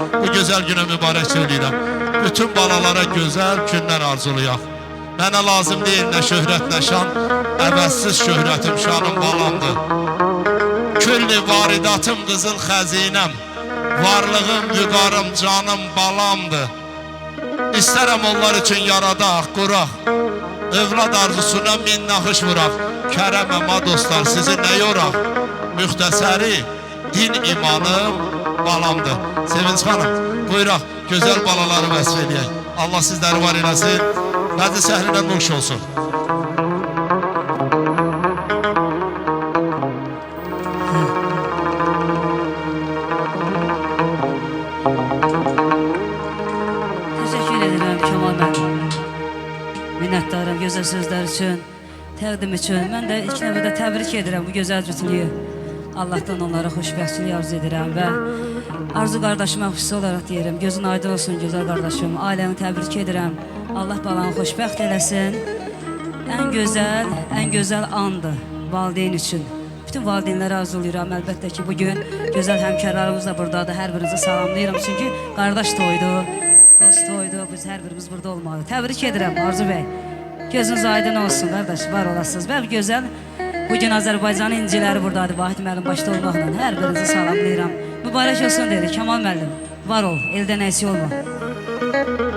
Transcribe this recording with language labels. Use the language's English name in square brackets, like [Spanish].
[Azerbaijani] Bu gözəl günə mübarək söyləyirəm. Bütün balalara gözəl günlər arzulayaq. Mənə lazım deyil nə şöhrət, nə şan. Əvəzsiz şöhrətim, şanım balamdır. Külli varidatım qızıl xəzinəm. Varlığım, vüqarım, canım balamdır. İstərəm onlar üçün yaradaq, quraq. Övlad arzusuna min naxış vuraq. Kərəm əma dostlar, sizi nə yoraq? Müxtəsəri, din imanım balamdır. Sevinç xanım, buyuraq, gözəl balaları vəsf edəyək. Allah sizləri var eləsin. Bəzi səhrindən nuş olsun. [Turkish] Teşekkür ederim Kemal Bey. Minnettarım güzel sözler için. [Azerbaijani] təqdim üçün. Mən də ilk növbədə təbrik edirəm bu gözəl cütlüyü. Allahdan onlara xoşbəxtçilik arzu edirəm və Arzu qardaşıma xüsusi olaraq deyirəm, gözün aydın olsun gözəl qardaşım, ailəni təbrik edirəm. Allah balanı xoşbəxt eləsin. Ən gözəl andır valideyn üçün. Bütün valideynlərə arzulayıram. Əlbəttə ki, bugün gözəl həmkarlarımız da buradadır. Hər birinizi salamlayıram. Çünki qardaş toydu, dost toydu. Biz hər birimiz burada olmalıyıq. Təbrik edirəm Arzu bəy. Gözünüz aydın olsun qardaş, var olasınız. Və gözəl, bugün Azərbaycanın inciləri buradadır. Vahid müəllim başda olmaqla hər birinizi salamlayıram. Mübarək olsun dedik. Kamal müəllim, var ol, eldən əksik olma.